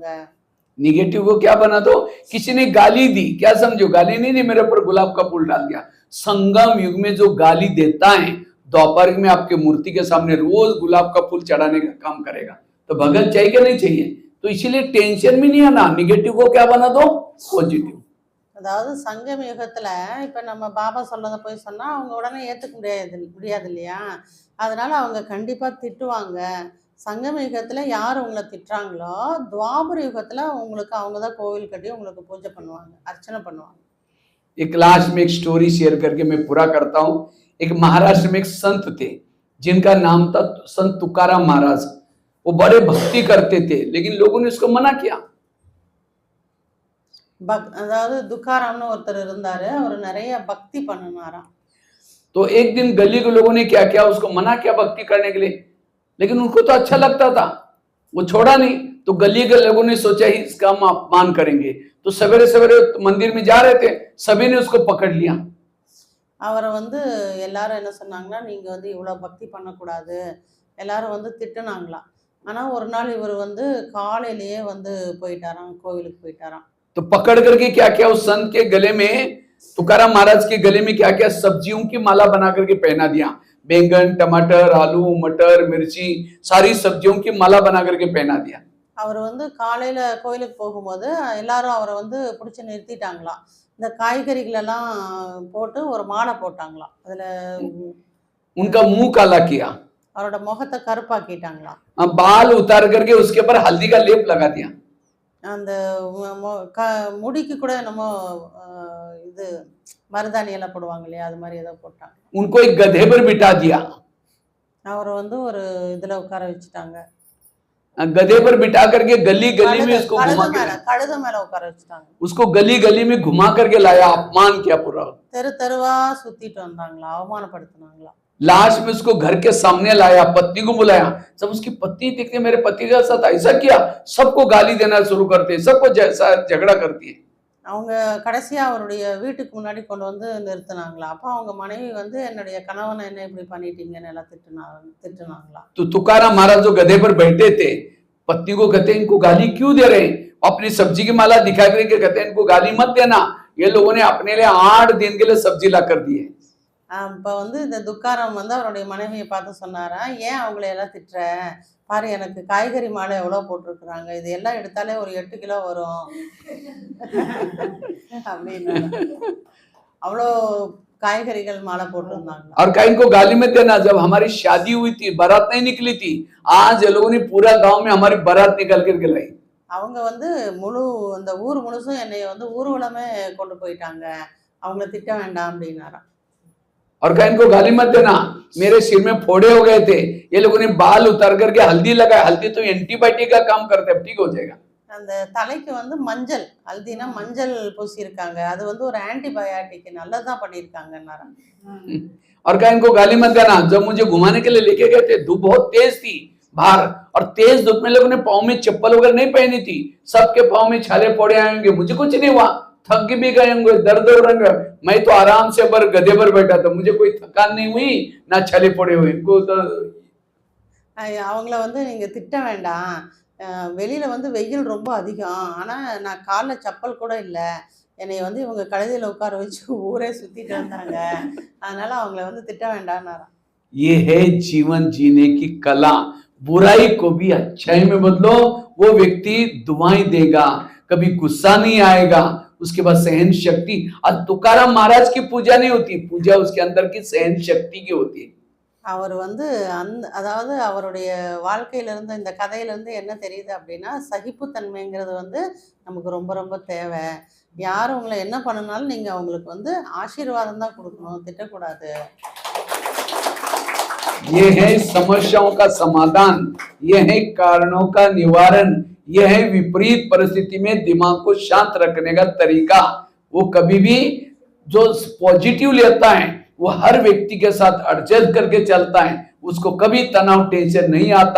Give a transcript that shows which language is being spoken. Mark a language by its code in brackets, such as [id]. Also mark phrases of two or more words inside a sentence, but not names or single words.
[hi] निगेटिव को क्या बना दो, किसी ने गाली दी, क्या समझो गाली नहीं, मेरे ऊपर गुलाब का फूल डाल दिया। संगम युग में जो गाली देता है, दोपहर में आपके मूर्ति के सामने रोज गुलाब का फूल चढ़ाने का काम करेगा, तो भगत चाहिए कि नहीं चाहिए। तो इसीलिए टेंशन भी नहीं आना, निगेटिव को क्या बना दो पॉजिटिव। [ta] அதாவது சங்கம் யுகத்துல இப்ப நம்ம பாபா சொன்னதை போய் சொன்னா அவங்க உடனே ஏத்துக்க முடியாது இல்லையா, அதனால அவங்க கண்டிப்பா திட்டுவாங்க। சங்கம யுகத்துல யார் உங்களை திட்டுறாங்களோ, துவாபர யுகத்துல உங்களுக்கு அவங்க தான் கோவில் கட்டி உங்களுக்கு பூஜை பண்ணுவாங்க, அர்ச்சனை பண்ணுவாங்க। [hi] एक लास्ट में एक स्टोरी शेयर करके मैं पूरा करता हूँ। एक महाराष्ट्र में एक संत थे जिनका नाम था संत तुकाराम महाराज। वो बड़े भक्ति करते थे, लेकिन लोगों ने उसको मना किया। [ta] அதாவது துக்காராம்னு ஒருத்தர் இருந்தாரு, அவர் நிறைய பக்தி பண்ணினாராம்। [hi] तो एक दिन गली के लोगों ने क्या किया, उसको मना किया भक्ति करने के लिए, लेकिन उनको तो अच्छा लगता था, वो छोड़ा नहीं। तो गली के लोगों ने सोचा ही इसका हम अपमान करेंगे, तो सवेरे सवेरे मंदिर में जा रहे थे, सभी ने उसको पकड़ लिया। [ta] அவரை வந்து எல்லாரும் என்ன சொன்னாங்கன்னா, நீங்க வந்து இவ்வளவு பக்தி பண்ணக்கூடாது, எல்லாரும் வந்து திட்டுனாங்களாம்। ஆனா ஒரு நாள் இவர் வந்து காலையிலேயே வந்து போயிட்டாராம், கோவிலுக்கு போயிட்டாராம்। [hi] तो पकड़ करके क्या किया, उस संत के गले में, तुकाराम महाराज के गले में क्या किया, सब्जियों की माला बना करके पहना दिया। बैंगन, टमाटर, आलू, मटर, मिर्ची, सारी सब्जियों की माला बना करके पहना दिया। [ta] அவர் வந்து காலையில கோயிலுக்கு போகும்போது எல்லாரும் அவரை வந்து பிடிச்சி நிறுத்திட்டாங்களாம், இந்த காய்கறிகள் எல்லாம் போட்டு ஒரு மாலை போட்டாங்களாம், அதுல [hi] उनका मुंह काला किया, [ta] அவரோட முகத்தை கருப்பாக்கிட்டாங்களாம், [hi] बाल उतार करके उसके ऊपर हल्दी का लेप लगा दिया। [ta] அந்த முடிக்கு கூட என்னமோ இது மருதாணி எல்லாம் போடுவாங்க இல்லையா, அது மாதிரி ஏதோ போட்டாங்க। [hi] उनको एक गधे पर बिठा दिया, [ta] அவரை வந்து ஒரு இதுல உட்கார வச்சுட்டாங்க। [hi] गधे पर बिठा करके गली गली में उसको घुमा [ta] கழுத மேல உட்கார வச்சுட்டாங்க. [hi] उसको गली गली में घुमा करके लाया, अपमान किया पूरा। [ta] தெரு தெருவா சுத்திட்டு வந்தாங்களா, அவமானப்படுத்தினாங்களா. [hi] लास्ट में उसको घर के सामने लाया, पत्नी को बुलाया। जब उसकी पत्नी देखते मेरे पति के साथ ऐसा किया, सबको गाली देना शुरू करते, सबको झगड़ा करती है। [ta] அவங்க கடைசியா அவருடைய வீட்டுக்கு முன்னாடி கொண்டு வந்து நிறுத்தினாங்களா. அப்ப அவங்க மனைவி வந்து என்னுடைய கணவனை என்ன இப்படி பண்ணிட்டீங்கன்னு எல்லாம் திட்டுனாங்களா. [hi] तो तुकाराम महाराज जो गधे पर बैठे थे, पत्नी को कहते इनको गाली क्यों दे रहे हैं? अपनी सब्जी की माला दिखा करके कहते इनको गाली मत देना। ये लोगों ने अपने लिए 8 दिन के लिए सब्जी ला कर दी है। [ta] இப்போ வந்து இந்த துக்காரம் வந்து அவருடைய மனைவியை பார்த்து சொன்னாரா, ஏன் அவங்கள எல்லாம் திட்டுற, பாரு எனக்கு காய்கறி மாலை எவ்வளோ போட்டிருக்கிறாங்க, இது எல்லாம் எடுத்தாலே ஒரு 8 கிலோ வரும் அப்படின்னு. அவ்வளோ காய்கறிகள் மாலை போட்டிருந்தாங்க. [hi] और कहीं को गाली में देना, जब हमारी शादी हुई थी, बारात नहीं निकली थी, आज ये लोगों ने पूरा गांव में हमारी बारात निकल करके लाई। [ta] அவங்க வந்து முழு அந்த ஊர் முழுசும் என்னை வந்து ஊர்வலமே கொண்டு போயிட்டாங்க, அவங்கள திட்ட வேண்டாம் அப்படின்னாராம். [hi] और कहीं को गाली मत देना, मेरे सिर में फोड़े हो गए थे, ये लोगों ने बाल उतार करके हल्दी लगाया। हल्दी तो एंटीबायोटिक का काम करते है, ठीक हो जाएगा। [ta] அந்த தலைக்கு வந்து மஞ்சள், ஹல்தினா மஞ்சள் பூசி இருக்காங்க, அது வந்து ஒரு ஆன்டிபயோட்டிக் நல்லதா பண்ணிருக்காங்கன்னாராம். [hi] और कहीं को गाली मत देना, जब मुझे घुमाने के लिए लेके गए थे, धूप बहुत तेज थी बाहर, और तेज धूप में लोगों ने पाँव में चप्पल वगैरह नहीं पहनी थी, सबके पाँव में छाले फोड़े आएंगे, मुझे कुछ नहीं हुआ, थक भी गए होंगे, दर्द हो रहे, मैं तो आराम से गधे पर बैठा था, मुझे कोई थकान नहीं हुई ना छाले फोड़े हुए। इनको तो [ta] அவங்கள வந்து நீங்க திட்ட வேண்டாம், வெளியில வந்து வெயில் ரொம்ப அதிகம், ஆனா நான் கால்ல சப்பல் கூட இல்ல, என்னை வந்து இவங்க கழுதையில உட்கார வச்சு ஊரே சுத்திட்டு வந்தாங்க, அதனால அவங்கள வந்து திட்ட வேண்டாம்னாராம். [hi] ये है जीवन जीने की कला। बुराई को भी अच्छाई में बदलो, वो व्यक्ति दुआएं देगा, कभी गुस्सा नहीं आएगा, उसके बाद सहन शक्ति। और तुकाराम महाराज की पूजा नहीं होती, पूजा उसके अंदर की सहन शक्ति की होती है। [ta] அவர் வந்து அதாவது அவருடைய வாழ்க்கையில இருந்து இந்த கதையில இருந்து என்ன தெரியுது அப்படின்னா, சகிப்புத்தன்மைங்கிறது வந்து நமக்கு ரொம்ப ரொம்ப தேவை. யார் உங்களை என்ன பண்ணனாலும் நீங்க அவங்களுக்கு வந்து ஆசீர்வாதம் தான் கொடுக்கணும், திட்டக்கூடாது. [hi] ये है समस्याओं का समाधान, ये है कारणों का निवारण, ये है विपरीत परिस्थिति में दिमाग को शांत रखने का तरीका। वो कभी भी जो पॉजिटिव लेता है, वो हर व्यक्ति के साथ एडजस्ट करके चलता है, उसको कभी तनाव टेंशन नहीं आता।